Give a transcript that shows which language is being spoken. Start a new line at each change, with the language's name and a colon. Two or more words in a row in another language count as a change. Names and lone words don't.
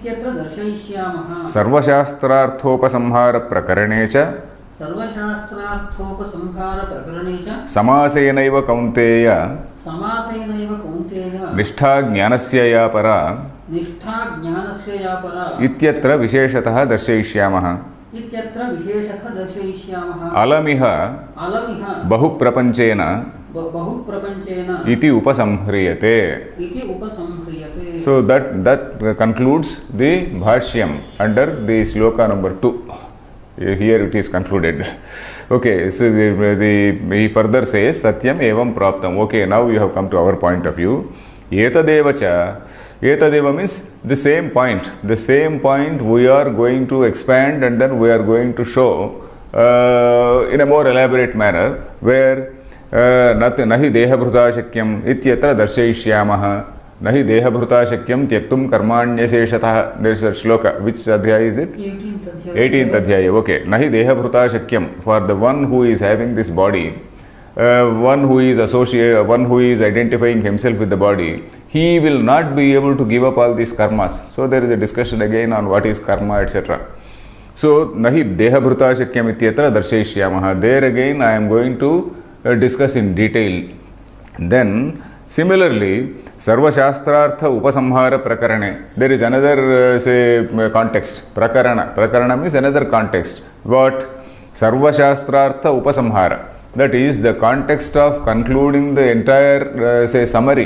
Sanskrit: सर्वशास्त्रार्थोपसंहार प्रकरणेच समासेनैव कौन्तेय निष्ठा ज्ञानस्य या परा इत्यत्र विशेषतः दर्शयिष्यामः अलमिह बहुप्रपञ्चेन इति उपसंह्रियते.
English: So that concludes the bhashyam under the shloka number 2. Here it is concluded. Okay, so he further says,
Sanskrit: सत्यम् एवम् प्राप्तम्.
English: Okay, now you have come to our point of view.
Sanskrit: Etadevacha.
English: Etadeva means the same point. The same point we are going to expand and then we are going to show in a more elaborate manner, where
Sanskrit: नहि देहभृता शक्यम् इत्यत्र दर्शयिष्यामः. नहि देहभृता शक्यं त्यक्तुं कर्माण्यशेषतः.
English: There is a shloka. Which adhyaya is it? 18th adhyaya. Okay.
Sanskrit: नहि देहभृता शक्यम्.
English: For the one who is having this body, one who is identifying himself with the body, he will not be able to give up all these karmas. So there is a discussion again on what is karma, etc. So,
Sanskrit: नहि देहभृता शक्यम् इत्यत्र दर्शयिष्यामः.
English: There again I am going to discuss in detail. Then, similarly,
Sanskrit: सर्वशास्त्रार्थ उपसंहार प्रकरणे.
English: There is another, say, context. Prakarana means another context. What?
Sanskrit: सर्वशास्त्रार्थ उपसंहार.
English: That is the context of concluding the entire, say, summary.